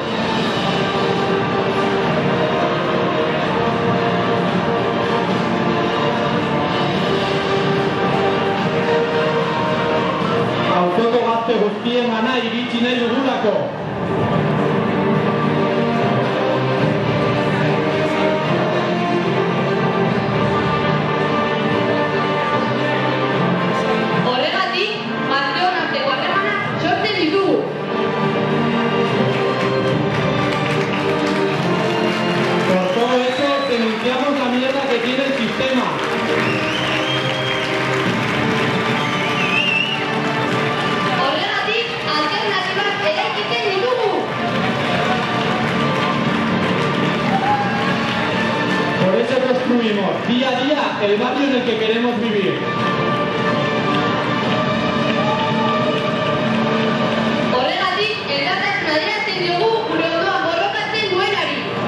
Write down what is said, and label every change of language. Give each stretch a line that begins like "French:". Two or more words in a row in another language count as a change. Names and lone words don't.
Basque: Auzoko gazte guztien gana iritsi nahi dugulako. Horregatik, gazteon arteko harremanak sortzen ditugu.
Spanish: Por todo eso denunciamos la mierda que tiene el sistema. Por eso construimos día a día el barrio en el que queremos vivir.
Basque: Horregatik, elkartasun adierazten diogu gure ondoan borrokatzen duenari.